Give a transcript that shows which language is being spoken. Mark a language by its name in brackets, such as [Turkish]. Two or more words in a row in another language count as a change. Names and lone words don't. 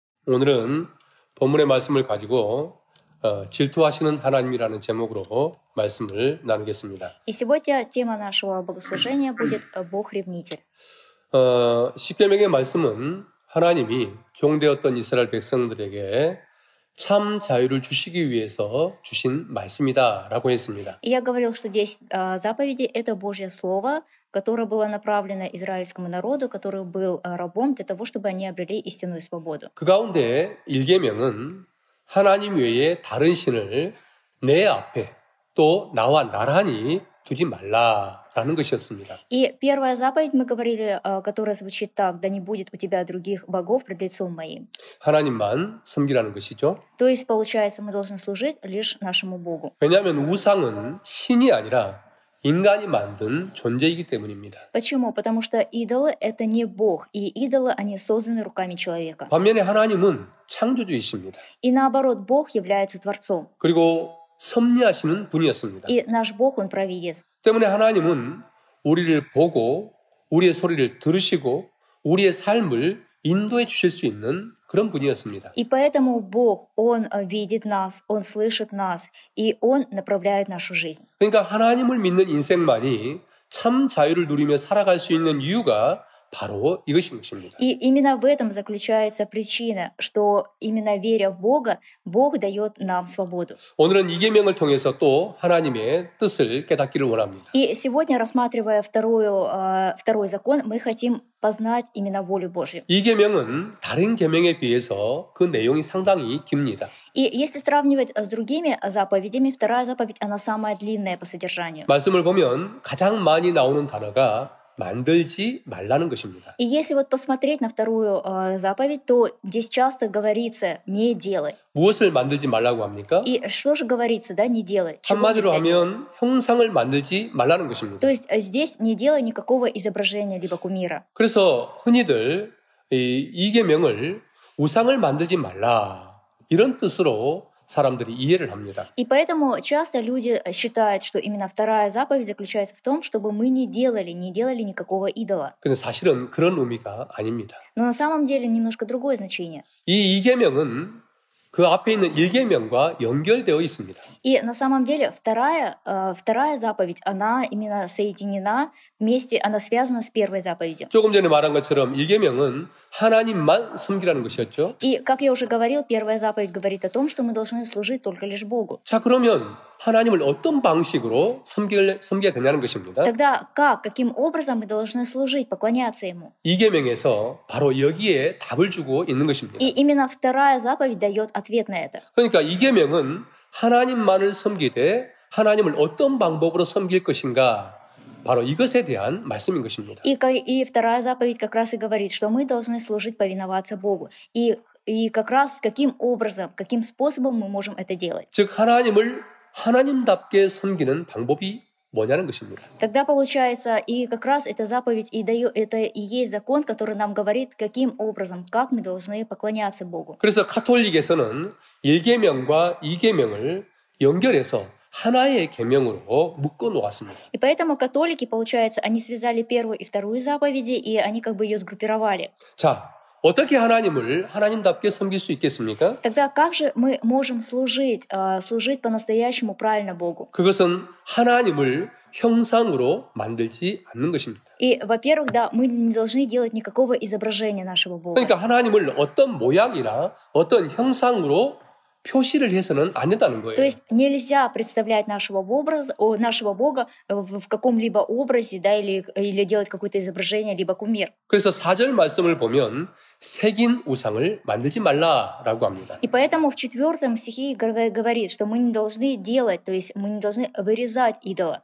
[Korean] 오늘은 본문의 말씀을 가지고 질투하시는 하나님이라는 제목으로 말씀을 나누겠습니다. [Russian] И сегодня тема нашего богослужения будет «Бог-ревнитель». [Korean] 십계명의 말씀은 하나님이 종되었던 이스라엘 백성들에게 참 자유를 주시기 위해서 주신 말씀이다라고 했습니다. [Russian] И я говорил, что 10 заповедей — это Божье Слово, которое было направлено израильскому народу, который был рабом для того, чтобы они обрели истинную свободу. [Korean] 그 가운데 1계명은 하나님 외에 다른 신을 내 앞에 또 나와 나란히 두지 말라라는 것이었습니다. [Russian] И первая заповедь, мы говорили, которая звучит так: «Да не будет у тебя других богов пред лицом моим». [Korean] 하나님만 섬기라는 것이죠. [Russian] То есть, получается, мы должны служить лишь нашему Богу. [Korean] 왜냐하면 우상은 신이 아니라 인간이 만든 존재이기 때문입니다. [Russian] Почему? Потому что идолы — это не Бог, и идолы, они созданы руками человека. [Korean] 반면에 하나님은 창조주이십니다. [Russian] И наоборот, Бог является Творцом. [Korean] 그리고 섭리하시는 분이었습니다. [Russian] И наш Бог, Он провидец. [Korean] 때문에 하나님은 우리를 보고 우리의 소리를 들으시고 우리의 삶을 인도해 주실 수 있는 그런 분이었습니다. [Russian] И поэтому Бог, Он видит нас, Он слышит нас, и Он направляет нашу жизнь. [Korean] 그러니까 하나님을 믿는 인생만이 참 자유를 누리며 살아갈 수 있는 이유가 바로 이것인 것입니다. [Russian] И именно в этом заключается причина, что именно веря в Бога, Бог дает нам свободу. [Korean] 오늘은 이 계명을 통해서 또 하나님의 뜻을 깨닫기를 원합니다. [Russian] И сегодня, рассматривая второй закон, мы хотим познать именно волю Божью. [Korean] 이 계명은 다른 계명에 비해서 그 내용이 상당히 깁니다. [Russian] И если сравнивать с другими заповедями, вторая заповедь, она самая длинная по содержанию. [Korean] 말씀을 보면 가장 많이 나오는 단어가 만들지 말라는 것입니다. [Russian] И если вот посмотреть на вторую заповедь, то здесь часто говорится «не делай». [Korean] 무엇을 만들지 말라고 합니까? [Russian] И что же говорится, да, «не делай»? [Korean] 한마디로 하면 형상을 만들지 말라는 것입니다. [Russian] То есть здесь не делай никакого изображения либо кумира. [Korean] 그래서 흔히들 이 계명을 우상을 만들지 말라 이런 뜻으로 사람들이 이해를 합니다. [Russian] И поэтому часто люди считают, что именно вторая заповедь заключается в том, чтобы мы не делали никакого идола. [Korean] 근데 사실은 그런 의미가 아닙니다. [Russian] Но на самом деле немножко другое значение. [Korean] 이 계명은 그 앞에 있는 1계명과 연결되어 있습니다. [Russian] И на самом деле вторая заповедь, она именно соединена вместе, она связана с первой заповедью. [Korean] 조금 전에 말한 것처럼 1계명은 하나님만 섬기라는 것이었죠. [Russian] И, как я уже говорил, первая заповедь говорит о том, что мы должны служить только лишь Богу. [Korean] 자, 그러면 하나님을 어떤 방식으로 섬겨야 되냐는 것입니다. [Russian] Тогда каким образом мы должны служить, поклоняться Ему? [Korean] 2계명에서 바로 여기에 답을 주고 있는 것입니다. [Russian] И именно вторая заповедь дает ответ на это. [Korean] 그러니까 2계명은 하나님만을 섬기되 하나님을 어떤 방법으로 섬길 것인가 바로 이것에 대한 말씀인 것입니다. [Russian] И вторая заповедь как раз и говорит, что мы должны служить, повиноваться Богу. И как раз каким образом, каким способом мы можем это делать. [Korean] 즉 하나님을 하나님답게 섬기는 방법이 뭐냐는 것입니다. [Russian] Тогда получается, и как раз эта заповедь это и есть закон, который нам говорит, каким образом, как мы должны поклоняться Богу. [Korean] 그래서 가톨릭에서는 1계명과 2계명을 연결해서 하나의 계명으로 묶어 놓았습니다. [Russian] И поэтому католики, получается, они связали первую и вторую заповеди, и они как бы ее сгруппировали. [Korean] 자, 어떻게 하나님을 하나님답게 섬길 수 있겠습니까? [Russian] Тогда как же мы можем служить по-настоящему правильно Богу? [Korean] 그것은 하나님을 형상으로 만들지 않는 것입니다. [Russian] И, во-первых, да, мы не должны делать никакого изображения нашего Бога. [Korean] 그러니까 하나님을 어떤 모양이나 어떤 형상으로 표시를 해서는 안 된다는 거예요. [Russian] То есть нельзя представлять нашего Бога в каком-либо образе, да, или делать какое-то изображение, либо кумир. [Korean] 그래서 4절 말씀을 보면 새긴 우상을 만들지 말라라고 합니다. [Russian] И поэтому в 4 стихе говорит, что мы не должны делать, то есть мы не должны вырезать идола.